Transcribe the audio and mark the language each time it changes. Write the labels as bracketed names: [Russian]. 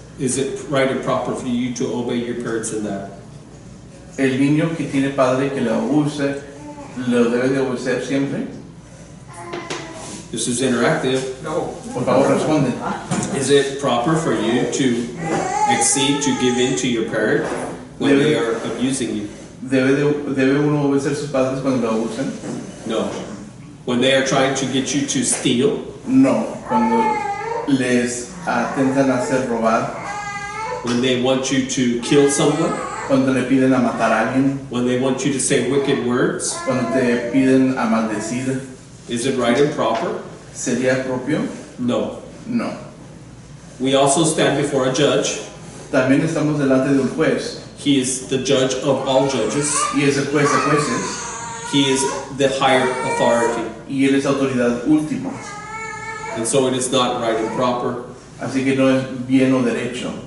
[English] Is it right and proper for you to obey your parents in that? [Spanish] El niño que tiene padre que le abuse, ¿lo debe de obedecer siempre? [English] This is interactive. [Spanish] Por favor, responde. [English] Is it proper for you to accede, to give in to your parent when they are abusing you? [Spanish] ¿Debe uno obedecer a sus padres cuando lo abusan? [English] No. When they are trying to get you to steal? No. [Spanish] Cuando les intentan hacer robar. [English] When they want you to kill someone? [Spanish] Cuando le piden a matar a alguien. [English] When they want you to say wicked words? [Spanish] Cuando te piden a maldecir. [English] Is it right and proper? [Spanish] ¿Sería propio? [English] No. [Spanish] No. [English] We also stand before a judge. [Spanish] También estamos delante de un juez. [English] He is the judge of all judges. [Spanish] Y es el juez de jueces. [English] He is the higher authority. [Spanish] Y él es autoridad última. [English] And so it is not right and proper. [Spanish] Así que no es bien o derecho